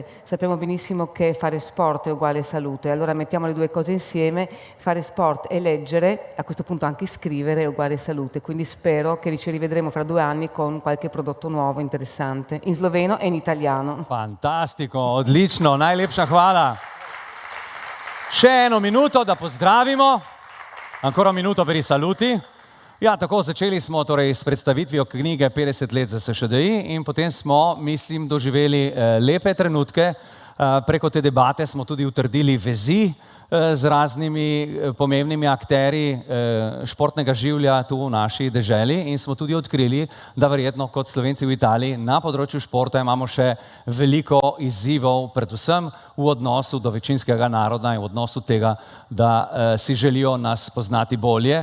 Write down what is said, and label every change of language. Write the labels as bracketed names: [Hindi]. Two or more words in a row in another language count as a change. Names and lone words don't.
[Italian] Sappiamo benissimo che fare sport è uguale salute, allora mettiamo le due cose insieme: fare sport e leggere, a questo punto anche scrivere, è uguale salute. Quindi spero che ci rivedremo fra 2 anni con qualche prodotto nuovo interessante in sloveno e in italiano. Fantastico, [Slovenian] odlično, najlepša hvala. Še eno minuto, da pozdravimo. [Italian] Ancora un minuto per i saluti. [Slovenian] Ja, tako začeli smo torej s predstavitvijo knjige 50 let za SŠDI in potem smo, mislim, doživeli lepe trenutke. Preko te debate smo tudi utrdili vezi z raznimi pomembnimi akterji športnega življa tu v naši deželi in smo tudi odkrili, da verjetno kot Slovenci v Italiji na področju športa imamo še veliko izzivov, predvsem v odnosu do večinskega naroda in v odnosu tega, da si želijo nas poznati bolje.